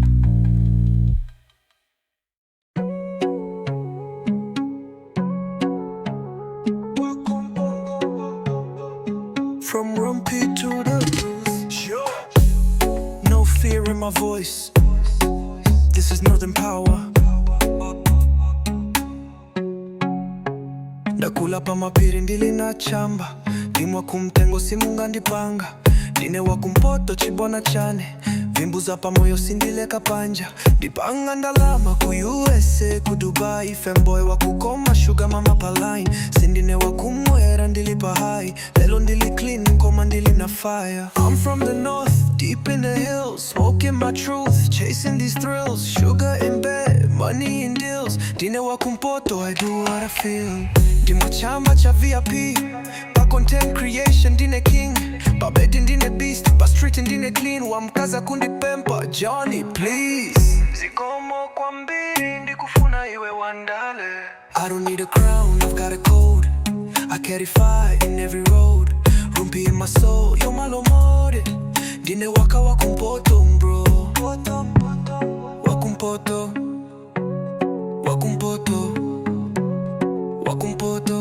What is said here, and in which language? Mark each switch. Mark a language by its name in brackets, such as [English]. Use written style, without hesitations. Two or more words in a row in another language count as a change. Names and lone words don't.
[English] From Rumpy to the no fear in my voice. This is Northern Power. [Nyanja] Ndakula pa mapiri ndili na chamba. Dimwa kumtengo simunga ndipanga. Ndine Wakumpoto chibona chane. Pavimbuza pamoyo sindileka panja. Dipanga ndalama ku USA, ku Dubai. Femboy wakukoma [English] sugar mama [Nyanja] paline. Ndine Wakumwera ndilipa high. Lelo ndili clean nkoma ndili na fire. [English] I'm from the north, deep in the hills, smoking my truth, chasing these thrills. Sugar in bed, money in deals. [Nyanja] Ndine Wakumpoto, [English] I do what I feel. [Nyanja] Ndimo chamba cha VIP, pa [English] content creation [Nyanja] Ndine king, pa bed Ndine beast, pa street Ndine clean. Wamkaza kundi pempa, [English] Johnny please. [Nyanja] Zikomo kwa mbili, ndikufuna iwe wandale. [English] I don't need a crown, I've got a code. I carry fire in every road. Rumpi in my soul, Yomalo mode. [Nyanja] Ndine Wakumpoto, bro. Wakumpoto, Wakumpoto, Wakumpoto.